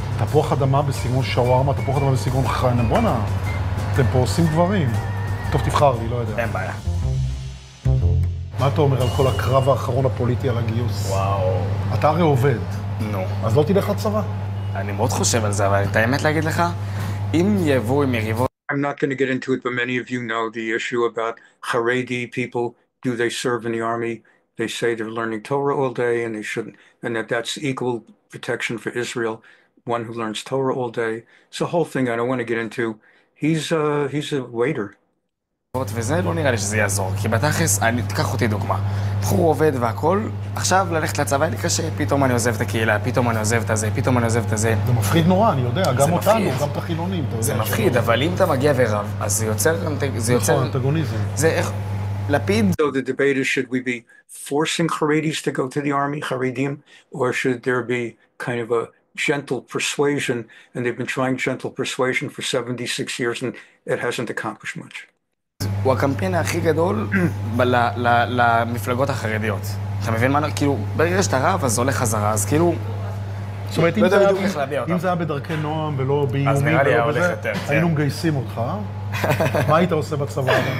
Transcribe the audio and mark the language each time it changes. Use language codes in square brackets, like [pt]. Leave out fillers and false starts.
[he] תפוח אדמה בסגנון שווארמה, תפוח אדמה בסגנון חיינה. בוא'נה, אתם פה עושים דברים. טוב, תבחר לי, לא יודע. אין בעיה. מה אתה אומר על כל הקרב האחרון הפוליטי על הגיוס? וואו. אתה הרי עובד. נו. אז לא תלך לצבא. אני מאוד חושב על זה, אבל את האמת להגיד לך, אם יבואו עם יריבות... [en] I'm not going to get into it, but many of you know the issue about Haredi people. Do they serve in the army? They say they're learning Torah all day and they shouldn't, and that's equal protection for Israel. One who learns Torah all day. It's a whole thing I don't want to get into. He's a waiter. [he] וזה לא נראה לי שזה יעזור, כי בתכלס, תיקח אותי דוגמה. בחור עובד והכל, עכשיו ללכת לצבא לי קשה, פתאום אני עוזב את הקהילה, פתאום אני עוזב את הזה, פתאום אני עוזב את הזה. זה מפחיד נורא, אני יודע, גם אותנו, גם את החילונים. זה מפחיד, אבל אם אתה מגיע ורב, אז זה יוצר... נכון, אנטגוניזם. זה איך... לפיד... [en] So the debate is, should we be forcing Haredis to go to the army, Haredim, or should there be kind of a gentle persuasion, and they've been trying gentle persuasion for 76 years and it hasn't accomplished much. [he] הוא הקמפיין הכי גדול למפלגות החרדיות. אתה מבין מה? כאילו, ברגע שאתה רב, אז זה הולך חזרה, אז כאילו... זאת אומרת, אם זה היה בדרכי נועם ולא באיומים ולא בזה, היינו מגייסים אותך. מה היית עושה בצבא?